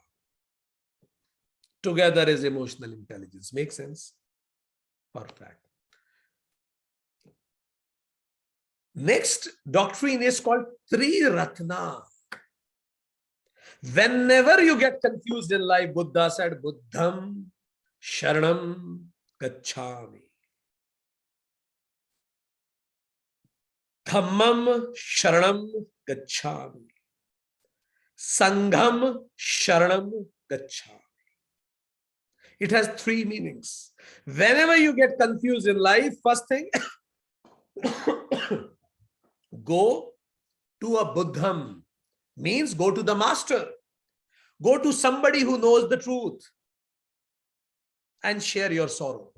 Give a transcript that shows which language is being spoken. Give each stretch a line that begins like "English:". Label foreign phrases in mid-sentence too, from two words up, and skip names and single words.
English: Together is emotional intelligence. Make sense? Perfect. Next doctrine is called Triratna. Whenever you get confused in life, Buddha said,
Pali: Buddham Sharanam Gacchami. Dhammam Sharanam Gacchami. Sangham Sharanam Gacchami.
English: It has three meanings. Whenever you get confused in life, first thing, go to a Buddham, means go to the master. Go to somebody who knows the truth and share your sorrow.